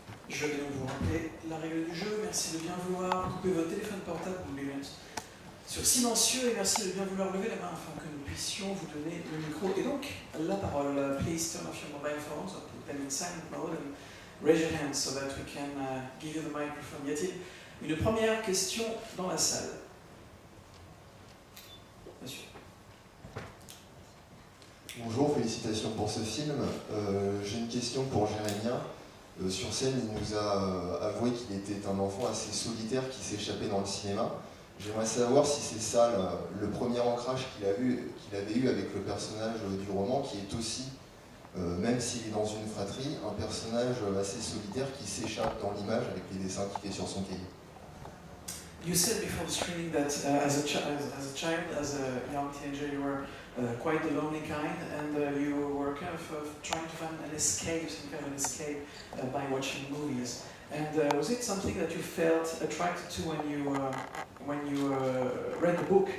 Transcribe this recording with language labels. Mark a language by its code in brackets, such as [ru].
[fr] Je vais donc vous rappeler la règle du jeu. Merci de bien vouloir couper vos téléphones portables ou les mettre sur silencieux et merci de bien vouloir lever la main afin que nous puissions vous donner le micro et donc la parole. [en] Please turn off your mobile phones or put them in silent mode and raise your hands so that we can give you the microphone. [fr] Y a-t-il une première question dans la salle? Monsieur. Bonjour, félicitations pour ce film. J'ai une question pour Jérémien. Sur scène, il nous a avoué qu'il était un enfant assez solitaire qui s'échappait dans le cinéma. J'aimerais savoir si c'est ça le premier ancrage qu'il avait eu avec le personnage du roman, qui est aussi, même s'il est dans une fratrie, un personnage assez solitaire qui s'échappe dans l'image avec les dessins qu'il fait sur son cahier. [en] You said before the screening that as a child, as a young teenager, you were quite the lonely kind, and you were kind of trying to find an escape, some kind of an escape by watching movies. And was it something that you felt attracted to when you read the book?